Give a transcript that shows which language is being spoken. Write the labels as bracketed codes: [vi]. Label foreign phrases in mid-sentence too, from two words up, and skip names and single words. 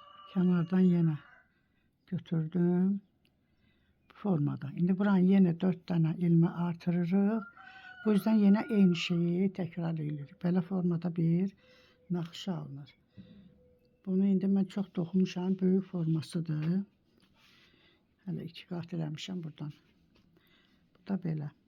[tr] Kenardan yine götürdüm. Bu formada. Şimdi buranın yine 4 tane ilme artırırıq. Bu yüzden yine aynı şeyi tekrar edirik. [az] Belə formada bir nakşa alınır. Bunu indi mən çox toxumuşam. Böyük formasıdır. Hələ 2 qat eləmişəm buradan. Bu da belə.